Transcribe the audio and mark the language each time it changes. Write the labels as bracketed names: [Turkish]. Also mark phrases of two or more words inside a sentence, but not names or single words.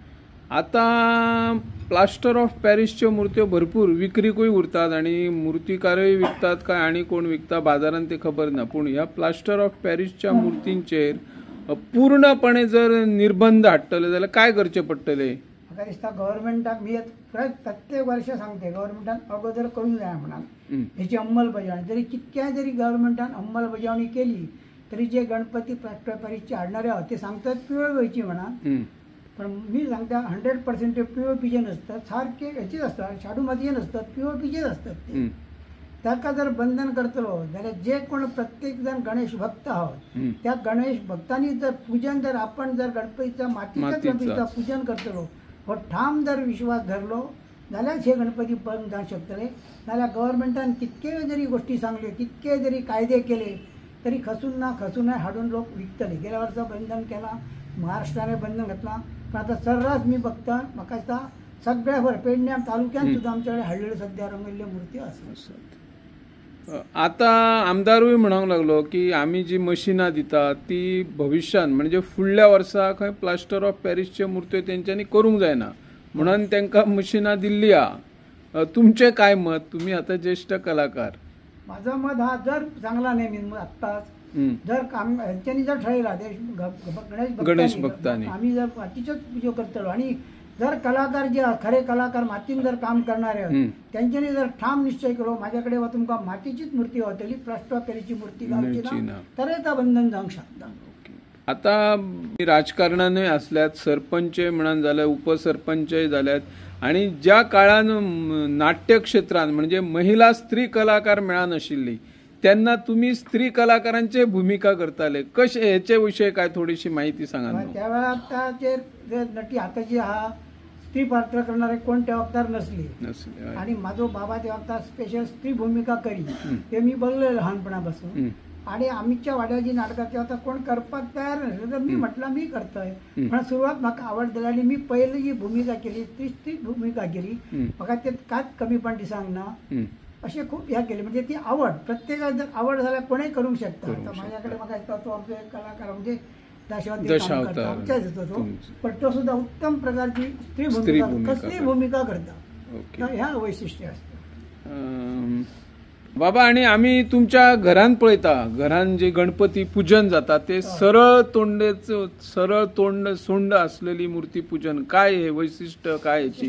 [Konkani] आता [English] plaster of Paris [Konkani] मूर्त्यो भरपूर विक्रीकूय उरतात आणि मूर्तिकारय विकतात काय आणि कोण विकता बाजारात ते खबर ना. पण ह्या [English] plaster of Paris [Konkani] मूर्तींचेर पूर्णपणे जर निर्बंध हाडटले जाल्यार काय करचे पडटले? म्हाका दिसता गव्हर्नमेंटाक मी प्रत्येक वर्ष सांगते गव्हर्नमेंटान अगोदर करूंक जाय म्हणून हेची अंमलबजावणी. जरी कितक्याय जरी गव्हर्नमेंटान अंमलबजावणी केली तरी जे गणपती [English] plaster of Paris [Konkani] हाडणारे आहात ते सांगतात पिवळ व्हायची म्हणा. पण मी सांगता 100% POPचे नसतात, सारखे हेचेच असतात, शाडू मातयेचे नसतात, POPचेच असतात ते. ताका जर बंधन करतलो जाल्यार जे कोण प्रत्येक जण गणेश भक्त आहात त्या गणेश भक्तांनी जर पूजन जर आपण जर गणपतीचा मातीच्या गणपतीचा पूजन करतलो हो ठाम जर विश्वास धरलो जाल्यार हे गणपती बंद जावंक शकतले. नाल्यार गव्हर्नमेंटान कितके जरी गोष्टी सांगल्यो, कितके जरी कायदे केले तरी खसून हाडून लोक विकतले. गेल्या वर्सा बंधन केला, महाराष्ट्राने बंधन घातला. पण आता सर्रास मी बघता म्हाका दिसता सगळ्या भर पेडण्यां तालुक्यात सुद्धा आमच्याकडे हाडलेल्यो सध्या रंगयल्ल्यो मूर्ती आसात. आता आमदारूय म्हणूंक लागलो की आमी जी मशिनां दितात ती भविष्यान म्हणजे फुडल्या वर्सा खंय [English] plaster of Paris [Konkani] मूर्त्यो तेंच्यांनी करूंक जायना म्हणून तांकां मशिनां दिल्ली आहा. तुमचें काय मत? तुम्ही आता ज्येष्ठ कलाकार. माझं मत हा जर चांगला नाही मी आत्ताच जर हेंच्यांनी जर ठरयला गणेश भक्तांनी आम्ही जर मातीचोच पुजो करतलो आणि जर कलाकार जे खरे कलाकार मातीन जर काम करणारे त्यांच्यानी जर ठाम निश्चय केलो माझ्याकडे वा तुमका मातीचीच मूर्ती वावतली, [English] plaster of Paris [Konkani] मूर्ती घालची ना तर येता बंधन जावंक शकता. आता राजकारणानय असल्यात, सरपंचय म्हणून जाल्यात, उपसरपंचय जाल्यात आणि ज्या काळान नाट्य क्षेत्रात म्हणजे महिला स्त्री कलाकार मेळनाशिल्ली त्यांना तुम्ही स्त्री कलाकारांचे भूमिका करताले कशे हेचे विषय काय थोडीशी माहिती सांगा. त्या वेळाचेर नटी आताची हा स्त्री पात्र करणारे कोण त्या वक्तार नसले आणि माझो बाबा त्या वक्तार स्पेशल स्त्री भूमिका करी ते मी बघले लहानपणापासून. आणि आमच्या वाड्याची नाटकाची आता कोण करपाक तयार नाही तर मी म्हटलं मी करतोय पण सुरुवात म्हाका आवडली आणि मी पहिली जी भूमिका केली तीच भूमिका केली म्हाका त्यात कांयच कमीपण दिसांक ना असे खूप ह्या केले म्हणजे ती आवड प्रत्येकाला जर आवड जाल्यार कोणीय करूंक शकता आता माझ्याकडे म्हाका दिसता तो आमचो एक कलाकार म्हणजे दशावतार आमच्याच येतो तो पण तो सुद्धा उत्तम प्रकारची स्त्री भूमिका कसली भूमिका करता ह्या वैशिष्ट्य असतं बाबा. आणि आम्ही तुमच्या घरान पळयता घरान जे गणपती पूजन जाता ते सरळ तोंड सोंड असलेली मूर्ती पूजन काय हे वैशिष्ट्य काय याची